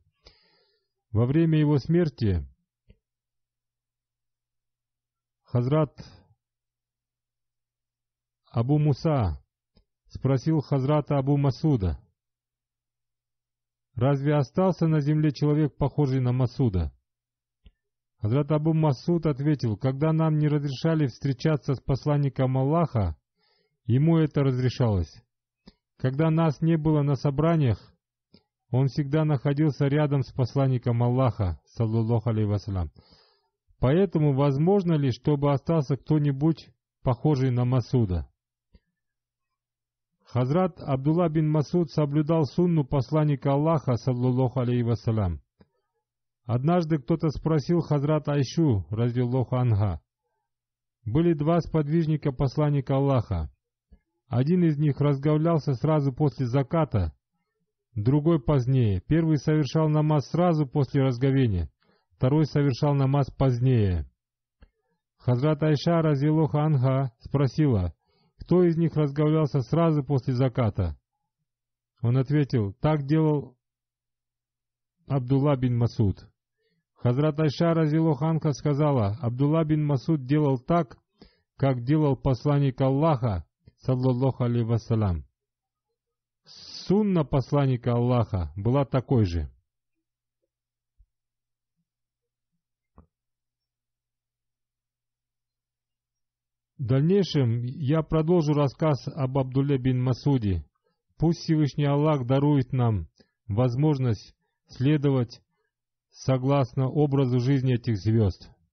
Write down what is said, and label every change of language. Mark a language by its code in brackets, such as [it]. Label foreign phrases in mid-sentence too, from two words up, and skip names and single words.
[ru] Во время его смерти Хазрат Абу Муса спросил Хазрата Абу Масуда: «Разве остался на земле человек, похожий на Масуда?» Хазрат Абу Масуд ответил: «Когда нам не разрешали встречаться с посланником Аллаха, ему это разрешалось. Когда нас не было на собраниях, он всегда находился рядом с посланником Аллаха, [ar] صلى الله عليه وسلم. [ru] Поэтому возможно ли, чтобы остался кто-нибудь похожий на Масуда?» Хазрат Абдулла бин Масуд соблюдал сунну посланника Аллаха, [ar] صلى الله عليه وسلم. [ru] Однажды кто-то спросил Хазрат Айшу, [ar] رضي الله عنها. [ru] Были два сподвижника посланника Аллаха. Один из них разговлялся сразу после заката, другой позднее. Первый совершал намаз сразу после разговения, второй совершал намаз позднее. Хазрат Айша, [ar] رضي الله عنها, [ru] спросила, кто из них разговлялся сразу после заката. Он ответил: так делал Абдулла бин Масуд. Хазрат Айша, [ar] رضي الله عنها, [ru] сказала: Абдулла бин Масуд делал так, как делал посланник Аллаха, [ar] صلى الله عليه وسلم. [ru] Сунна посланника Аллаха была такой же. В дальнейшем я продолжу рассказ об Абдулле бин Масуде. Пусть Всевышний Аллах дарует нам возможность следовать согласно образу жизни этих звезд.